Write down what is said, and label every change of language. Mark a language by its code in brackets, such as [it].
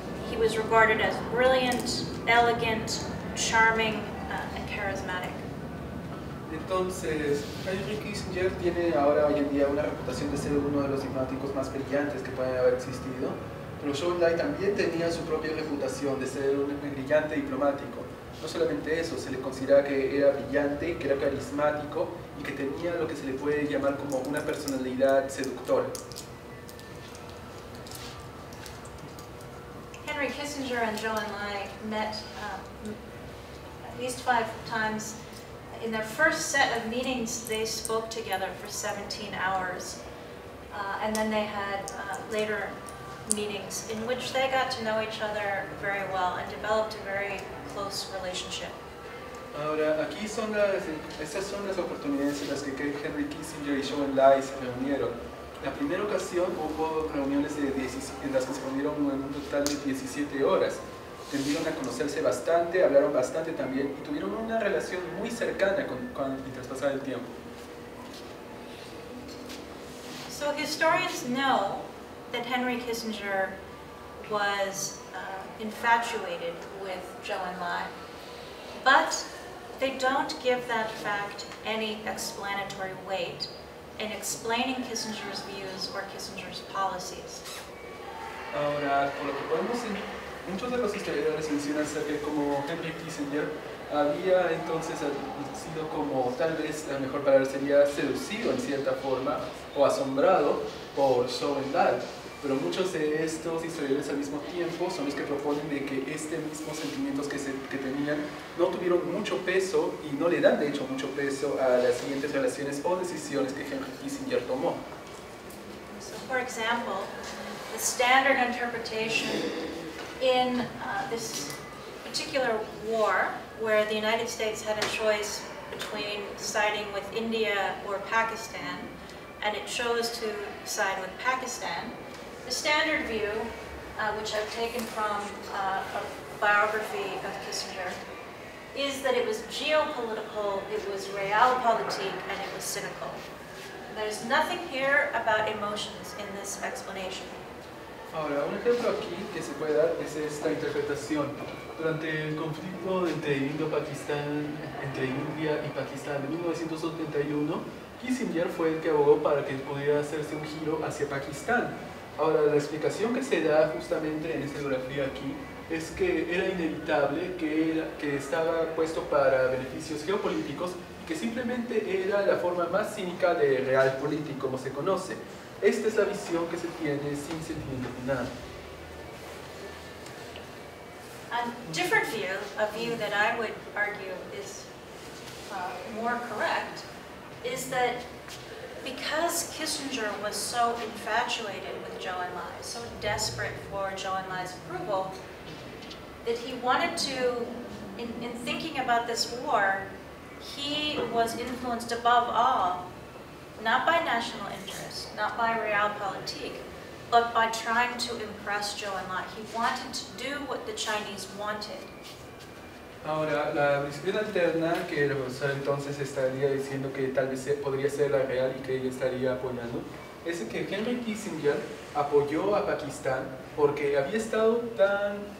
[en] He was regarded as brilliant, elegant, charming, and charismatic. [es] Entonces, Henry Kissinger tiene ahora hoy en día una reputación de ser uno de los diplomáticos más brillantes que pueden haber existido, pero Zhou Enlai también tenía su propia reputación de ser un brillante diplomático. No solamente eso, se le considera que era brillante, que era carismático y que tenía lo que se le puede llamar como una personalidad seductora. [en] Henry Kissinger and Zhou Enlai met at least 5 times. In their first set of meetings, they spoke together for 17 hours. And then they had later meetings in which they got to know each other very well and developed a very close relationship. [es] Ahora, estas son las oportunidades en las que Henry Kissinger y Zhou Enlai se reunieron. La primera ocasión hubo reuniones en las que se reunieron en un total de 17 horas. Tendieron a conocerse bastante, hablaron bastante también y tuvieron una relación muy cercana mientras pasaba el tiempo. [en] So historians know that Henry Kissinger was infatuated with Zhou Enlai, but they don't give that fact any explanatory weight in explaining Kissinger's views or Kissinger's policies. [es] Ahora, por lo que podemos muchos de los historiadores mencionan acerca de cómo Henry Kissinger había entonces sido como, tal vez la mejor palabra sería seducido en cierta forma o asombrado por Zhou Enlai, pero muchos de estos historiadores al mismo tiempo son los que proponen de que mismos sentimientos que tenían no tuvieron mucho peso y no le dan de hecho mucho peso a las siguientes relaciones o decisiones que Henry Kissinger tomó. [en] So for example, the standard interpretation in this particular war, where the United States had a choice between siding with India or Pakistan, and it chose to side with Pakistan. The standard view, which I've taken from a biography of Kissinger, is that it was geopolitical, it was realpolitik, and it was cynical. There's nothing here about emotions in this explanation. [es] Ahora, un ejemplo aquí que se puede dar es esta interpretación. Durante el conflicto entre entre India y Pakistán en 1971, Kissinger fue el que abogó para que pudiera hacerse un giro hacia Pakistán. Ahora, la explicación que se da justamente en esta biografía aquí es que era inevitable, que estaba puesto para beneficios geopolíticos, que simplemente era la forma más cínica de realpolitik, como se conoce. Esta es la visión que se tiene sin sentimiento final. [en] A different view, a view that I would argue is more correct, is that because Kissinger was so infatuated with Zhou Enlai, so desperate for Zhou Enlai's approval, that he wanted to, in thinking about this war, he was influenced above all, not by national interest, not by realpolitik, but by trying to impress Zhou Enlai. He wanted to do what the Chinese wanted. [es] Ahora, la visión alterna que el profesor entonces estaría diciendo que tal vez podría ser la real y que ella estaría apoyando, es que Henry Kissinger apoyó a Pakistán porque había estado tan